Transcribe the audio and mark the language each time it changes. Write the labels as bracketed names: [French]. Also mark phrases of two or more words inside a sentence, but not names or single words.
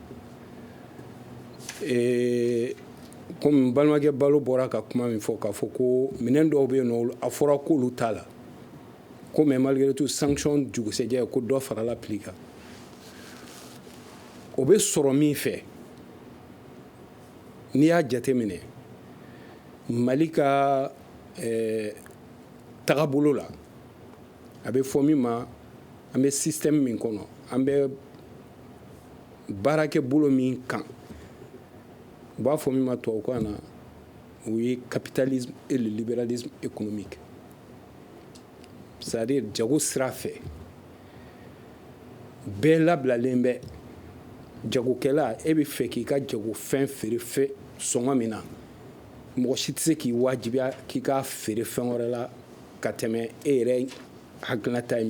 [Bambara] komi n balimakɛ Balo bɔra ka kuma min fɔ k'a fɔ ko minɛn dɔw bɛ yen nɔ a fɔra k'olu t'a la ko [French] mais malgré tout sanction [Bambara] dugusɛjɛ ko dɔ farala prix kan o bɛ sɔrɔ min fɛ n'i y'a jateminɛ Mali ka tagabolo la a bɛ fɔ min ma an bɛ système min kɔnɔ an bɛ baarakɛ bolo min kan u b'a fɔ min ma tubabukan na o ye [French] capitalisme et le libéralisme économique c'est-à-dire [Bambara] jago sira fɛ bɛɛ labilalen bɛ jagokɛla e bɛ fɛ k'i ka jagofɛn feere fɛ sɔngɔ min na mɔgɔ si tɛ se k'i wajibiya k'i ka feere fɛn wɛrɛ la ka tɛmɛ e yɛrɛ hakilinata ye